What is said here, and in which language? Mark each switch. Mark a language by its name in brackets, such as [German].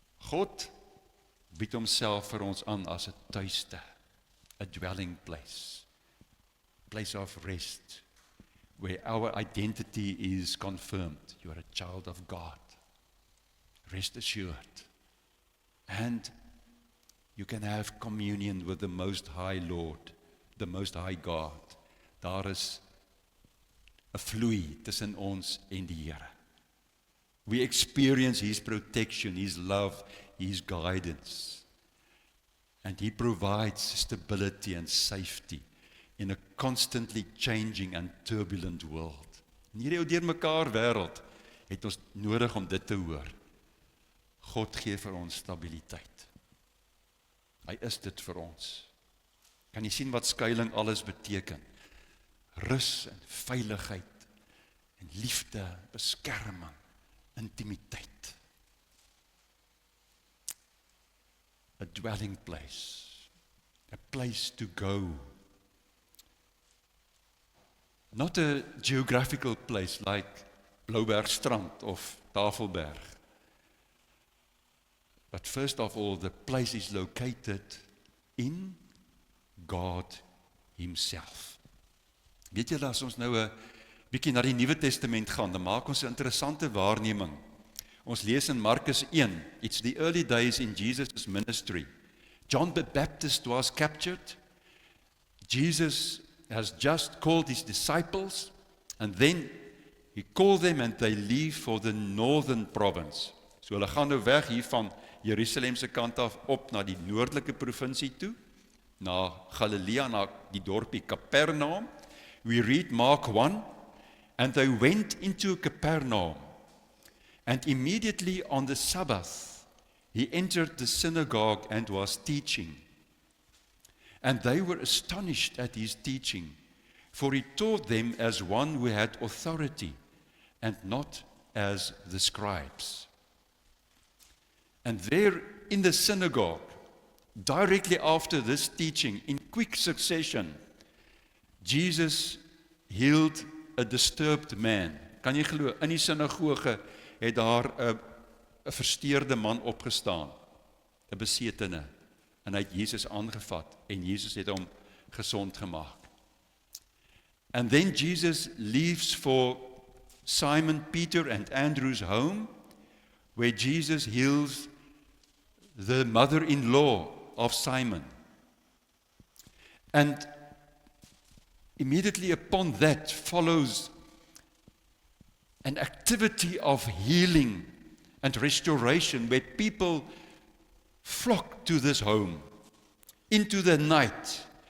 [Afrikaans] God bied homself vir ons aan as 'n tuiste, [English] a dwelling place of rest, where our identity is confirmed. You are a child of God. Rest assured. And you can have communion with the Most High Lord, the Most High God. [Afrikaans] Daar is 'n vloei tussen ons en die Here. [English] We experience his protection, his love, his guidance. And he provides stability and safety in a constantly changing and turbulent world. [Afrikaans] In hierdie ou deurmekaar wêreld het ons nodig om dit te hoor. God gee vir ons stabiliteit. Hy is dit vir ons. Kan jy sien wat skuiling alles beteken? Rus en veiligheid en liefde, beskerming, intimiteit. [English] A dwelling place, a place to go. Not a geographical place like Bloubergstrand of Tafelberg. But first of all, the place is located in God himself. [Afrikaans] Weet julle, as ons nou 'n bietjie na die Nuwe Testament gaan, dan maak ons 'n interessante waarneming. Ons lees in Markus 1, [English] it's the early days in Jesus' ministry. John the Baptist was captured. Jesus has just called his disciples, and then he called them and they leave for the northern province. [Afrikaans] So hulle gaan nou weg hier van Jerusalem se kant af op na die noordelike provinsie toe, na Galilea, na die dorpie Capernaum. [English] We read Mark 1, and they went into Capernaum. And immediately on the Sabbath, he entered the synagogue and was teaching. And they were astonished at his teaching, for he taught them as one who had authority, and not as the scribes. And there in the synagogue, directly after this teaching, in quick succession, Jesus healed a disturbed man. [Afrikaans] Kan jy glo, in die sinagoge het daar 'n versteurde man opgestaan, 'n besetene, en hy het Jesus aangevat, en Jesus het hom gesond gemaak. [English] And then Jesus leaves for Simon, Peter, and Andrew's home, where Jesus heals the mother-in-law of Simon. And immediately upon that follows an activity of healing and restoration, where people flock to this home into the night.